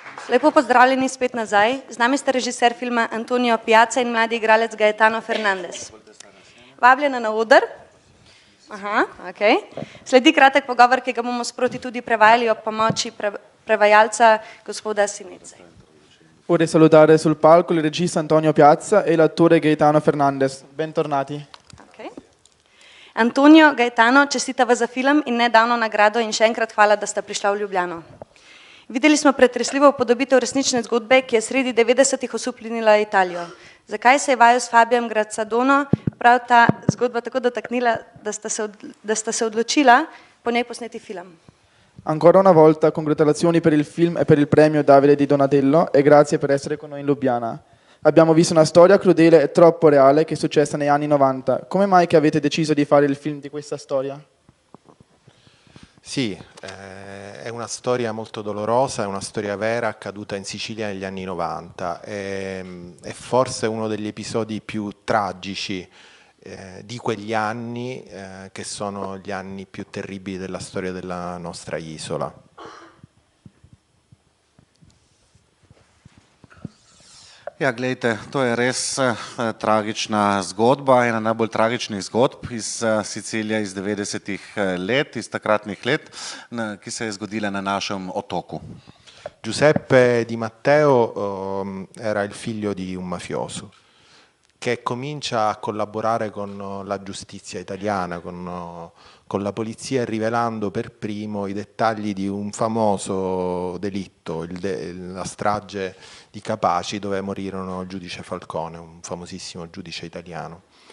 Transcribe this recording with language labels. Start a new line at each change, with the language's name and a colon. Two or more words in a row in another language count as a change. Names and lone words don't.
Slovenian: Lepo pozdravljeni spet nazaj. Z nami sta režiser filma Antonio Piazza in mladi igralec Gaetano Fernandez. Vabljena na oder. Aha, okay. Sledi kratek pogovor, ki ga bomo sproti tudi prevajali ob pomoči prevajalca gospoda Sinece.
Italian: Vorrei salutare sul palco il regista Antonio Piazza e l'attore Gaetano Fernandez. Bentornati. Okay.
Slovenian: Antonio, Gaetano, čestitava za film in nedavno nagrado in še enkrat hvala, da sta prišla v Ljubljano. Videli smo pretresljivo upodobitev resnične zgodbe, ki je sredi 90-ih osuplinila Italijo. Zakaj se je vaju s Fabijem Gracsadono prav ta zgodba tako dotaknila, da sta se odločila po njej posneti film?
Italian: Ancora una volta congratulazioni per il film e per il premio Davide di Donatello e grazie per essere con noi in Lubiana. Abbiamo visto una storia crudele e troppo reale che è successa negli anni 90. Come mai che avete deciso di fare il film di questa storia? Sì, è una storia molto dolorosa, è una storia vera accaduta in Sicilia negli anni 90. È forse uno degli episodi più tragici di quegli anni, che sono gli anni più terribili della storia della nostra isola.
Slovenian: Ja, gledajte, to je res tragična zgodba, ena najbolj tragičnih zgodb iz Sicilije iz 90-ih let, iz takratnih let, ki se je zgodila na našem otoku.
Italian: Giuseppe Di Matteo era il figlio di un mafioso che comincia a collaborare con la giustizia italiana, con la polizia, rivelando per primo i dettagli di un famoso delitto, la strage di Capaci, dove morirono il giudice Falcone, un famosissimo giudice italiano.